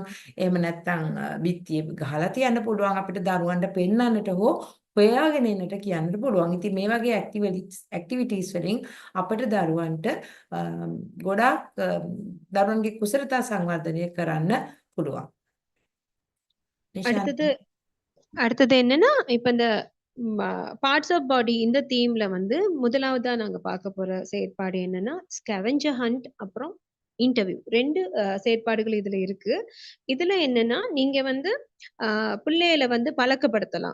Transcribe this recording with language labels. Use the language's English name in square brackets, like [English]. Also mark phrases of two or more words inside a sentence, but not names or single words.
[Sinhala] එහෙම නැත්නම් බිත්තිය ගහලා තියන්න පුළුවන්. අපිට දරුවන්ට පෙන්වන්නට හෝ හොයාගෙන එන්නට කියන්නට පුළුවන්. ඉතින් මේ වගේ ඇක්ටිවිටීස් වලින් අපිට දරුවන්ට ගොඩාක් දරුවන්ගේ කුසලතා සංවර්ධනය කරන්න පුළුවන්. [Tamil] அடுத்தது என்னன்னா இப்ப இந்த [English] parts of body [Tamil] இந்த தீம்ல வந்து முதலாவதா நாங்க பார்க்க போற செயற்பாடு என்னன்னா [English] scavenger hunt [Tamil] அப்புறம் இன்டர்வியூ 2 செயற்பாடுகள் இதுல இருக்கு. இதுல என்னன்னா நீங்க வந்து பிள்ளைகளை வந்து பழக்கப்படுத்தலாம்.